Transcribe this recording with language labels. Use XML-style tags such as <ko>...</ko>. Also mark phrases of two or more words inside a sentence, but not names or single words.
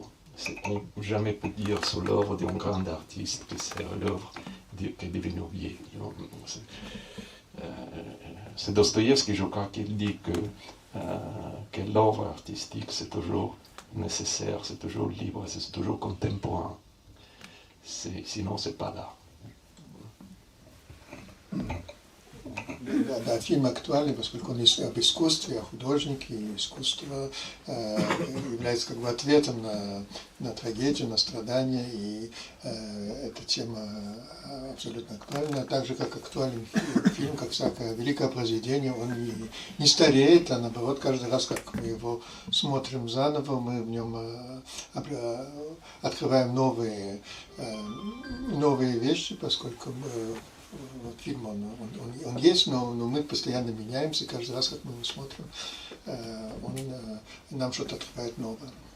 <fr>On ne peut jamais dire sur l'œuvre d'un grand artiste que c'est l'œuvre qui est devenue vieille. C'est Dostoïevski, je crois, qui dit que l'œuvre artistique, c'est toujours nécessaire, c'est toujours libre, c'est toujours contemporain. Sinon, c'est pas là.</fr> <ru>Да, фильм актуальный, поскольку он об искусстве, о художнике, и искусство является как бы ответом на трагедию, на страдания, и эта тема абсолютно актуальна, так же, как актуален фильм, как всякое великое произведение, он не стареет, а наоборот, каждый раз, как мы его смотрим заново, мы в нем открываем новые вещи, поскольку вот фильм, он есть, но мы постоянно меняемся, каждый раз, как мы его смотрим, нам что-то открывает новое.</ru>